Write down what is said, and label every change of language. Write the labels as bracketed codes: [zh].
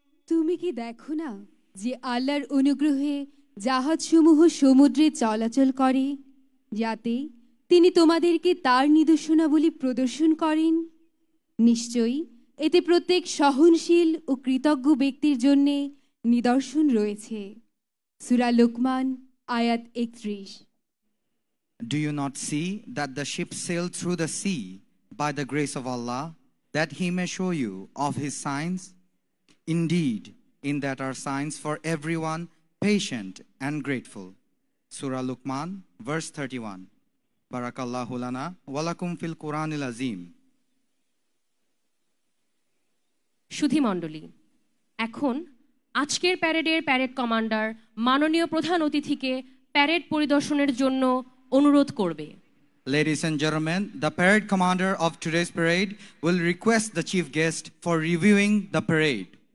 [bn] তুমি কি দেখো না যে আল্লাহর অনুগ্রহে জাহাজসমূহ সমুদ্রে চলাচল করে, যাতে তিনি তোমাদেরকে তার নিদর্শনাবলী প্রদর্শন করেন? নিশ্চয়ই এতে প্রত্যেক সহনশীল ও কৃতজ্ঞ ব্যক্তির জন্যে নিদর্শন রয়েছে। সূরা লোকমান আয়াত 31। [en] Do you not see that the ship sailed through the sea by the grace of Allah, that he may show you of his signs? Indeed, in that are signs for everyone patient and grateful. Surah Luqman, verse 31. [ar] Barakallahu lana wa lakum fil Quranil Azim. [bn] সুধীমণ্ডলী, এখন আজকের প্যারেডের parade commander মাননীয় প্রধান অতিথিকে parade পরিদর্শনের জন্য অনুরোধ করবে। [en] Ladies and gentlemen, the parade commander of today's parade will request the chief guest for reviewing the parade.